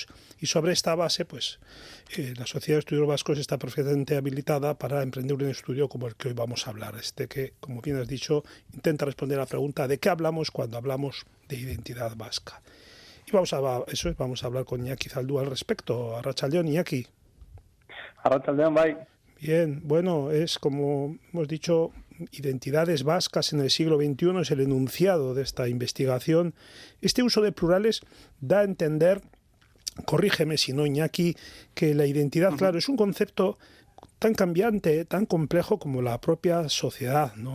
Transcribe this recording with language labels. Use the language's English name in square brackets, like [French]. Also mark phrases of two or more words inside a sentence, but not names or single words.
[Spanish] Y sobre esta base, pues, la Sociedad de Estudios Vascos está perfectamente habilitada para emprender un estudio como el que hoy vamos a hablar, que, como bien has dicho, intenta responder a la pregunta de qué hablamos cuando hablamos de identidad vasca. Y vamos a hablar con Iñaki Zaldúa al respecto. [Basque] Arratsaldeon, Iñaki. Arratsaldeon, bai. [Spanish] Bien, bueno, es como hemos dicho, identidades vascas en el siglo XXI es el enunciado de esta investigación. Este uso de plurales da a entender, corrígeme si no, Iñaki, que la identidad, claro, es un concepto tan cambiante, tan complejo como la propia sociedad, ¿no?